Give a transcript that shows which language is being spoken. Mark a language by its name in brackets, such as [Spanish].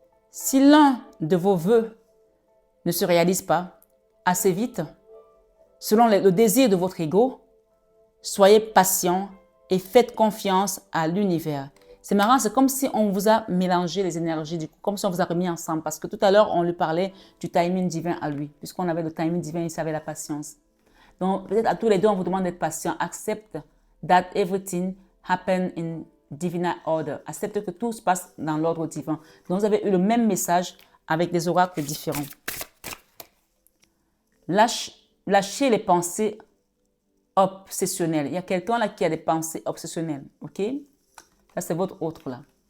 [French] Si l'un de vos vœux ne se réalise pas assez vite, selon le désir de votre ego, soyez patient et faites confiance à l'univers. C'est marrant, c'est comme si on vous a mélangé les énergies, du coup, comme si on vous a remis ensemble. Parce que tout à l'heure, on lui parlait du timing divin à lui. Puisqu'on avait le timing divin, il savait la patience. Donc, peut-être à tous les deux, on vous demande d'être patient. [English] Accept that everything happen in divine order. [French] Accepte que tout se passe dans l'ordre divin. Donc, vous avez eu le même message avec des oracles différents. Lâchez les pensées obsessionnelles. Il y a quelqu'un là qui a des pensées obsessionnelles. OK? Là, c'est votre autre là.